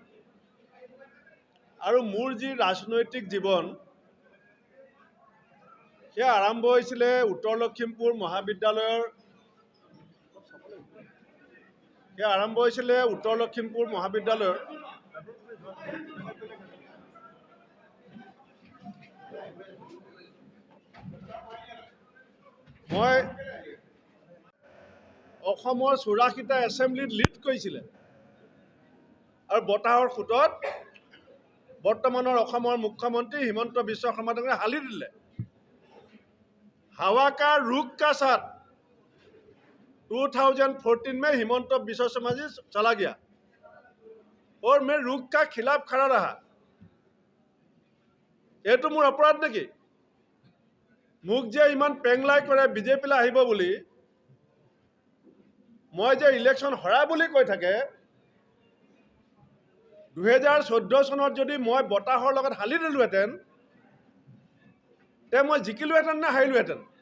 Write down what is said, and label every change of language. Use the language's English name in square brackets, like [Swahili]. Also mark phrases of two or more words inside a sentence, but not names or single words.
[Assamese] আৰু মোৰ যি ৰাজনৈতিক জীৱন সেয়া আৰম্ভ হৈছিলে উত্তৰ লখিমপুৰ মহাবিদ্যালয়ৰ মই অসমৰ 84টা এছেম্বলিত লিড কৰিছিলে আৰু বতাহৰ সোঁতত বৰ্তমানৰ অসমৰ মুখ্যমন্ত্ৰী হিমন্ত বিশ্ব শৰ্মা ডাঙৰীয়াই হালি দিলে। [Hindi] हवा का रुख का साथ 2014 में हिमंत बिश्व शर्मा जी चला गया और मैं रुख का खिलाफ खड़ा रहा। [Assamese] এইটো মোৰ অপৰাধ নেকি? মোক যে ইমান পেংলাই কৰে বিজেপিলৈ আহিব বুলি, মই যে ইলেকশ্যন হৰা বুলি কৈ থাকে, 2014 চনত যদি মই বতাহৰ লগত হালি দিলোহেঁতেন তে মই জিকিলোহেঁতেন নে হাৰিলোহেঁতেন?